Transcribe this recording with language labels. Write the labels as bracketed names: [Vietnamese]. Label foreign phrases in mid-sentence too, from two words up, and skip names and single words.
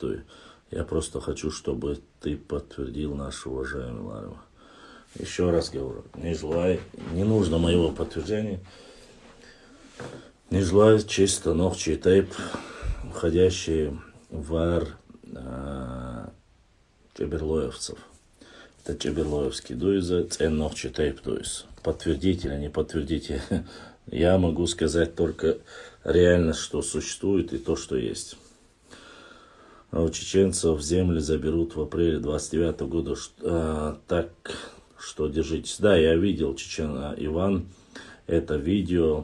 [Russian] Я просто хочу, чтобы ты подтвердил наш уважаемый Ларва. Еще раз говорю, Нижлоя, не нужно моего подтверждения. Нижлоя чисто нахчи тейп, входящие в ар чаберлоевцев. Это чаберлоевский дуйза, [Chechen] цен нохчи тейп дуйз. [Russian] Подтвердите или не подтвердите. Я могу сказать только реальность, что существует и то, что есть. А у чеченцев земли заберут в апреле 29 года. Так что держитесь. Да, я видел Иван, это видео.